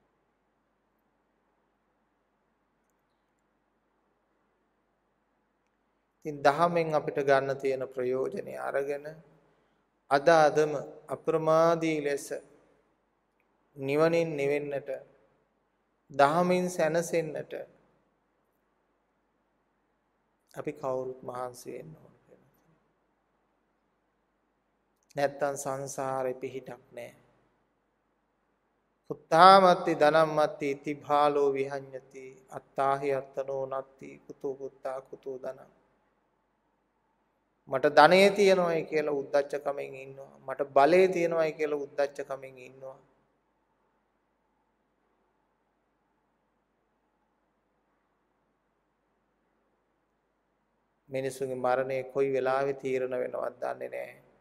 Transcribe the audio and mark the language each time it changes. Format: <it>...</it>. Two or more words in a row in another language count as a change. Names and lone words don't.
<si>ඉතින් දහමෙන් අපිට ගන්න තියෙන ප්‍රයෝජනේ අරගෙන අදම අප්‍රමාදී ලෙස නිවනින් නිවෙන්නට, දහමින් සැනසෙන්නට අපි කවුරුත් මහන්සි වෙන්න ඕන. නැත්තම් සංසාරේ පිහිටක් නැහැ.</si> <pi>උත්තාමත්ති ධනම්මත්ති ඉති භාලෝ විහඤ්ඤති අත්තාහි අත්තනෝ නත්ති කුතෝ පුත්තා කුතෝ ධනං.</pi> <si>මට ධනෙ තියෙනවායි කියලා උද්දච්චකමෙන් ඉන්නවා. මට බලය තියෙනවායි කියලා උද්දච්චකමෙන් ඉන්නවා. මිනිසුන්ගේ මරණය කොයි වෙලාවෙ තීරණ වෙනවද දන්නේ නැහැ.</si>